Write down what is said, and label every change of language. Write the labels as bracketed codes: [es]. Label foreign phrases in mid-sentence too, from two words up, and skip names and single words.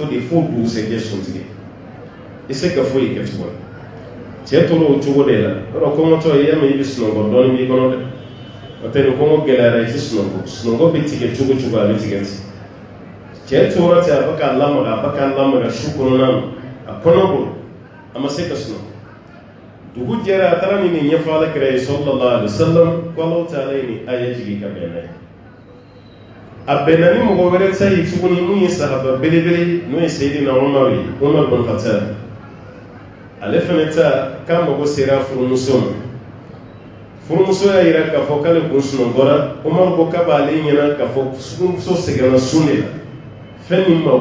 [bm] de fo dugusɛjɛ sun tigɛ i se ka foyi kɛ tuguni cɛ tora o cogo de la yɔrɔ kɔngɔtɔ i y'a mɛn i bɛ sunɔgɔ dɔɔni b'i kɔnɔ dɛ o tɛ ni kɔngɔ gɛlɛyara i tɛ sunɔgɔ bɛ tigɛ cogo cogo a bɛ tigɛ ten cɛ tora ten a bɛ k'a lamaga su kɔnɔna na a kɔnɔ bolo a ma se ka sunɔgɔ dugu jɛra a taara nin ɲɛfɔ Alakira ye [ar] صلى الله عليه وسلم [bm] ko Alahu Taala ye nin aya jigin ka bɛn n'a ye a bɛnna ni mɔgɔ wɛrɛ ta ye tuguni mun ye sahaba belebele n'o ye Seydina Umar ye Umar bin Khattab ale fɛnɛ ta k'a mago sera furumuso ma furumuso y'a yira k'a fɔ k'ale kun sunɔgɔra Umar ko k'a b'ale ɲɛna k'a fɔ furumuso sɛgɛnna sun de la fɛn min ma bɔ